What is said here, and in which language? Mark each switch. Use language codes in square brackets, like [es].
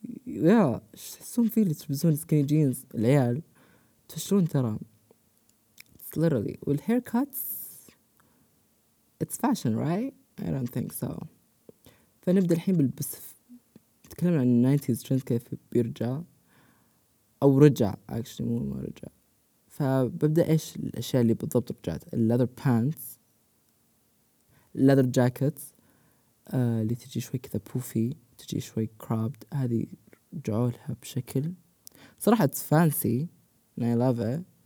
[ar] Yeah، إيش تحسون فيه اللي تلبسون skinny jeans العيال تشلون ترى [en] it's literally. [ar] والهيركاتس [en] it's fashion right I don't think so. [ar] فنبدأ الحين بالبسف تكلمنا عن 90s trends كيف بيرجع أو رجع actually مو ما رجع. فببدأ إيش الأشياء اللي بالضبط رجعت leather pants leather jackets اللي تجي شوي كذا بوفي تجي شوي cropped هذه جعولها بشكل صراحة [en] it's fancy and I love it.